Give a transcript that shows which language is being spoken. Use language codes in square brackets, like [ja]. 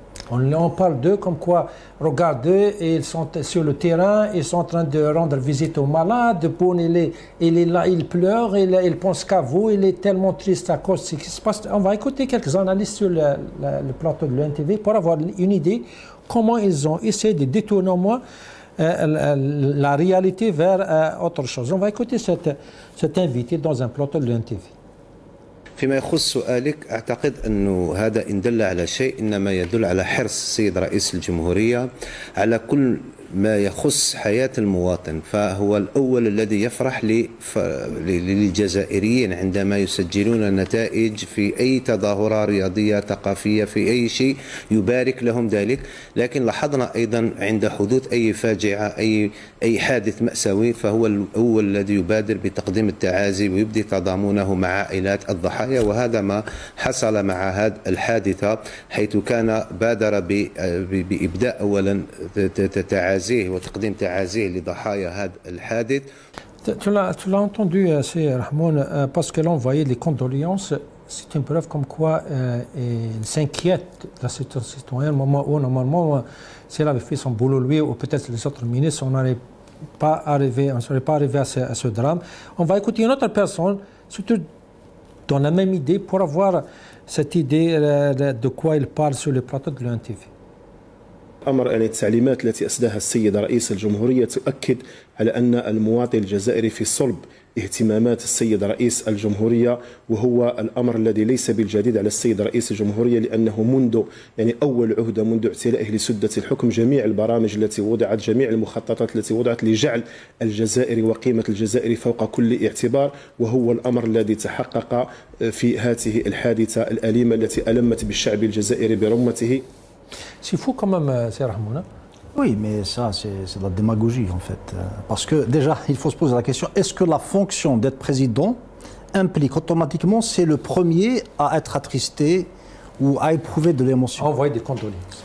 [fr] On parle d'eux comme quoi, regardez, ils sont sur le terrain, ils sont en train de rendre visite aux malades, il est là, il pleure, il pense qu'à vous, il est tellement triste à cause de ce qui se passe. On va écouter quelques analystes sur le plateau de l'ENTV pour avoir une idée comment ils ont essayé de détourner au moins la réalité vers autre chose. On va écouter cet invité dans un plateau de l'ENTV. [ar] فيما يخص سؤالك أعتقد أنه هذا إن دل على شيء إنما يدل على حرص السيد رئيس الجمهورية على كل ما يخص حياة المواطن. فهو الأول الذي يفرح للجزائريين عندما يسجلون نتائج في أي تظاهرة رياضية ثقافية في أي شيء يبارك لهم ذلك. لكن لاحظنا أيضا عند حدوث أي فاجعة أي حادث مأساوي فهو الأول الذي يبادر بتقديم التعازي ويبدي تضامنه مع عائلات الضحايا. وهذا ما حصل مع هذه الحادثة حيث كان بادر بإبداء أولا تعازيه وتقديم تعازيه لضحايا هذا الحادث. [fr] Tu l'as entendu, c'est Rahmoun, parce que l'envoyer les condoléances, c'est une preuve comme quoi il s'inquiète de la situation citoyenne, au moment où normalement, s'il avait fait son boulot lui ou peut-être les autres ministres, on ne serait pas arrivé à ce drame. On va écouter une autre personne, surtout dans la même idée, pour avoir cette idée de quoi il parle sur le plateau de l'ENTV. [ar] أمر أن التعليمات التي أسداها السيد رئيس الجمهورية تؤكد على أن المواطن الجزائري في صلب اهتمامات السيد رئيس الجمهورية، وهو الأمر الذي ليس بالجديد على السيد رئيس الجمهورية، لأنه منذ أول عهدة منذ اعتلائه لسدة الحكم جميع البرامج التي وضعت، جميع المخططات التي وضعت لجعل الجزائر وقيمة الجزائر فوق كل اعتبار، وهو الأمر الذي تحقق في هذه الحادثة الأليمة التي ألمت بالشعب الجزائري برمته. [fr] C'est fou quand même, c'est Rahmoun. Oui, mais ça, c'est de la démagogie, en fait. Parce que, déjà, il faut se poser la question, est-ce que la fonction d'être président implique automatiquement, c'est le premier à être attristé ou à éprouver de l'émotion? Envoyer des condoléances.